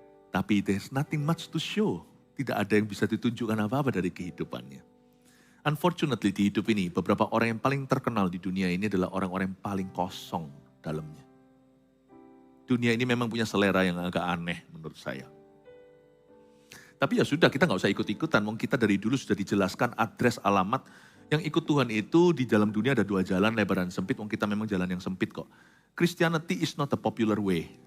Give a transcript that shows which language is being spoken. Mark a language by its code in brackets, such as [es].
[id] Tapi [en] there's nothing much to show. [id] Tidak ada yang bisa ditunjukkan apa-apa dari kehidupannya. Unfortunately di hidup ini, beberapa orang yang paling terkenal di dunia ini adalah orang-orang yang paling kosong dalamnya. Dunia ini memang punya selera yang agak aneh menurut saya. Tapi ya sudah, kita gak usah ikut-ikutan. Wong kita dari dulu sudah dijelaskan adres alamat. Yang ikut Tuhan itu di dalam dunia ada 2 jalan, lebar dan sempit. Wong kita memang jalan yang sempit kok. [en] Christianity is not a popular way.